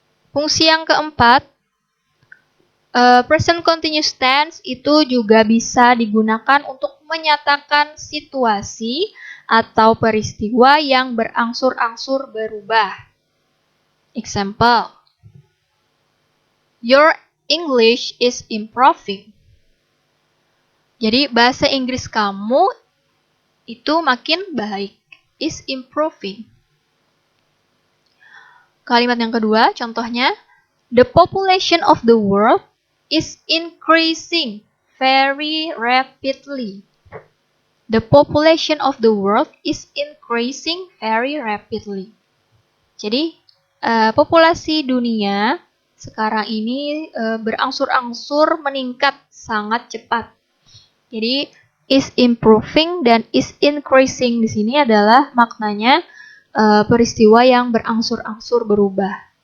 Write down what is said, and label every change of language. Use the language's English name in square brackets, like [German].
[Indonesian] Fungsi yang keempat, present continuous tense itu juga bisa digunakan untuk menyatakan situasi atau peristiwa yang berangsur-angsur berubah. [English] Example, your English is improving. [Indonesian] Jadi bahasa Inggris kamu itu makin baik. [English] Is improving. [Indonesian] Kalimat yang kedua, contohnya, [English] the population of the world is increasing very rapidly. The population of the world is increasing very rapidly. [Indonesian] Jadi, populasi dunia sekarang ini berangsur-angsur meningkat sangat cepat. Jadi, [English] is improving [Indonesian] dan [English] is increasing [Indonesian] di sini adalah maknanya peristiwa yang berangsur-angsur berubah.